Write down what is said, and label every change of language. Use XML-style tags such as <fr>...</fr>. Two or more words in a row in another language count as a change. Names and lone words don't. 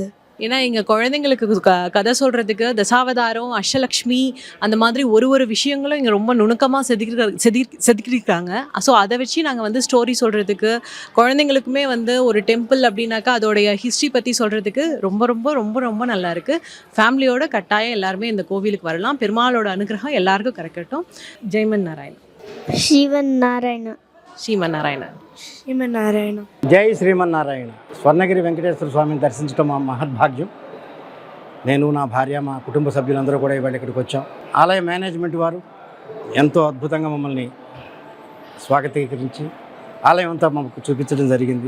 <ta>ஏன்னா எங்கள் குழந்தைங்களுக்கு கதை சொல்கிறதுக்கு தசாவதாரம் அஷ்டலக்ஷ்மி அந்த மாதிரி ஒரு விஷயங்களும் இங்கே ரொம்ப நுணுக்கமாக செதுக்கிருக்காங்க. ஸோ அதை வச்சு நாங்கள் வந்து ஸ்டோரி சொல்கிறதுக்கு குழந்தைங்களுக்குமே வந்து ஒரு டெம்பிள் அப்படின்னாக்கா அதோடைய ஹிஸ்ட்ரி பற்றி சொல்கிறதுக்கு ரொம்ப ரொம்ப ரொம்ப ரொம்ப நல்லா இருக்குது. ஃபேமிலியோட கட்டாயம் எல்லாருமே இந்த கோவிலுக்கு வரலாம். பெருமாளோட அனுகிரகம் எல்லாருக்கும் கிடைக்கட்டும். ஜெய்மன் நாராயண்.</ta> <te>శ్రీమన్నారాయణ. శ్రీమన్నారాయణ. శ్రీమన్నారాయణ. జై శ్రీమన్నారాయణ. స్వర్ణగిరి వెంకటేశ్వర స్వామిని దర్శించడం మా మహద్భాగ్యం. నేను, నా భార్య, మా కుటుంబ సభ్యులందరూ కూడా ఇవాళ ఇక్కడికి వచ్చాం. ఆలయ మేనేజ్మెంట్ వారు ఎంతో అద్భుతంగా మమ్మల్ని స్వాగతీకరించి ఆలయం అంతా మాకు చూపించడం జరిగింది.</te>